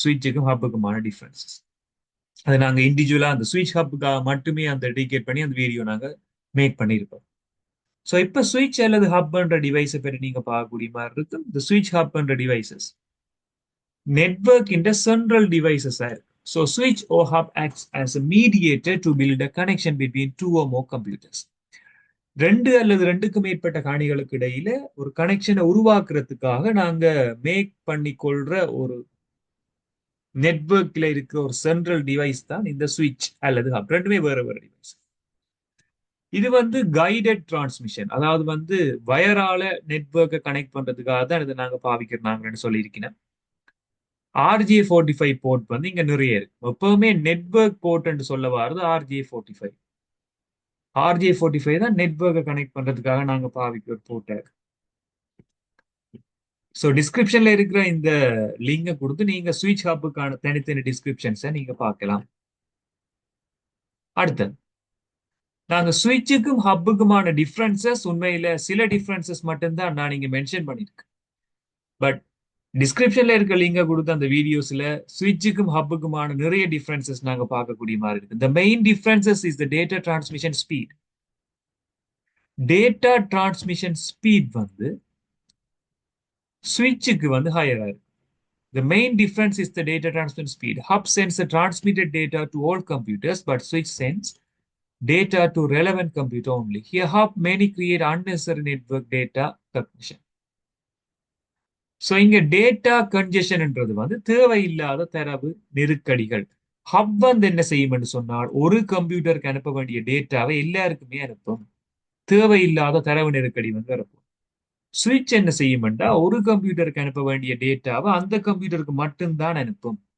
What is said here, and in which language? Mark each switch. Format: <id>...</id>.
<ta>சுவிட்சுக்கும் ஹப்புக்குமான differences அதை நாங்க இண்டிவிஜுவலா அந்த சுவிட்ச் ஹப்புக்காக மட்டுமே அந்த டெடிகேட் பண்ணி அந்த வீடியோ நாங்க மேக் பண்ணியிருப்போம். ஸோ இப்போ சுவிட்ச் அல்லது ஹப்ன்ற டிவைஸை பற்றி நீங்க பார்க்கக்கூடிய மாதிரி இருக்கும். இந்த சுவிட்ச் ஹப்ன்ற டிவைசஸ் நெட்வொர்க் இன் சென்ட்ரல் டிவைசஸா இருக்கு.</ta> <en>So சுவிட்ச் ஓ hub acts as a mediator to build a connection between 2 or more computers.</en> <ta>2 அல்லது 2க்கு மேற்பட்ட காணிகளுக்கு இடையில ஒரு கனெக்ஷனை உருவாக்குறதுக்காக நாங்க மேக் பண்ணிக்கொள்ற ஒரு நெட்வொர்க்ல இருக்கிற ஒரு சென்ட்ரல் டிவைஸ் தான் இந்த சுவிட்ச் அல்லது ஹப். ரெண்டுமே வேற வேற டிவைஸ். இது வந்து கைடட் டிரான்ஸ்மிஷன், அதாவது வந்து வயரால நெட்வொர்க்கை கனெக்ட் பண்றதுக்காக தான் இதை நாங்க பாவிக்கிறாங்கன்னு சொல்லியிருக்கிறேன். RJ45 போர்ட் வந்து இங்க நிறைய இருக்கு. எப்பவுமே நெட்வொர்க் போர்ட் சொல்ல வாரது RJ45. RJ45 தான் நெட்வொர்க்கை கனெக்ட் பண்றதுக்காக நாங்க பாவிக்கிற போர்ட். ஸோ டிஸ்கிரிப்ஷன்ல இருக்கிற இந்த லிங்கை கொடுத்து நீங்க சுவிட்ச் ஹப்புக்கான தனித்தனி டிஸ்கிரிப்ஷன்ஸை நீங்க பார்க்கலாம். அடுத்தது நாங்க சுவிட்சுக்கும் ஹப்புக்குமான டிஃபரன்சஸ் உண்மையில சில டிஃபரன்சஸ் மட்டும்தான் நான் இங்க மென்ஷன் பண்ணிருக்கேன். பட் டிஸ்கிரிப்ஷன்ல இருக்க லிங்கை கொடுத்து அந்த வீடியோஸ்ல சுவிட்சுக்கும் ஹப்புக்குமான நிறைய டிஃபரன்சஸ் நாங்க பார்க்கக்கூடிய மாதிரி இருக்கு.</ta> <en>The main differences is the data transmission speed.</en> <ta>Data transmission speed வந்து சுவிட்சுக்கு வந்து ஹையரா இருக்கு.</ta> <en>The main difference is the data transmission speed. Hub sends the transmitted data to all computers, but switch sends data to relevant computer only. Here, hub many create unnecessary network data congestion.</en> <ta>So, இங்க data கன்ஜெஷன்ன்றது வந்து தேவையில்லாத தரவு நெருக்கடிகள். Hub வந்து என்ன செய்யும் என்று சொன்னால் ஒரு கம்ப்யூட்டருக்கு அனுப்ப வேண்டிய டேட்டாவை எல்லாருக்குமே அனுப்பும். தேவையில்லாத தரவு நெருக்கடி வந்து வரப்போம். சுவிட்ச் என்ன செய்யும்டா ஒரு கம்ப்யூட்டருக்கு அனுப்ப வேண்டிய டேட்டாவை அந்த கம்ப்யூட்டருக்கு மட்டும்தான் அனுப்பும்.</ta>